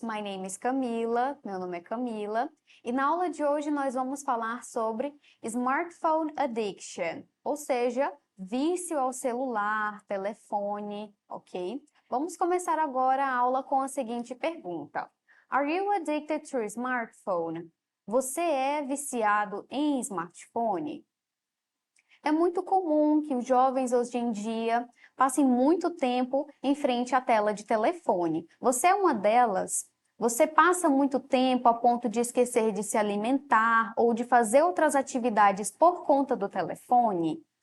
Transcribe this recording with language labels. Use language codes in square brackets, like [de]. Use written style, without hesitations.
[en] My name is Camila, [pt] meu nome é Camila, e na aula de hoje nós vamos falar sobre smartphone addiction, ou seja, vício ao celular, telefone, ok? Vamos começar agora a aula com a seguinte pergunta. [en] Are you addicted to smartphone? [pt] Você é viciado em smartphone? É muito comum que os jovens hoje em dia passem muito tempo em frente à tela de telefone. Você é uma delas? Você passa muito tempo a ponto de esquecer de se alimentar ou de fazer outras atividades por conta do telefone?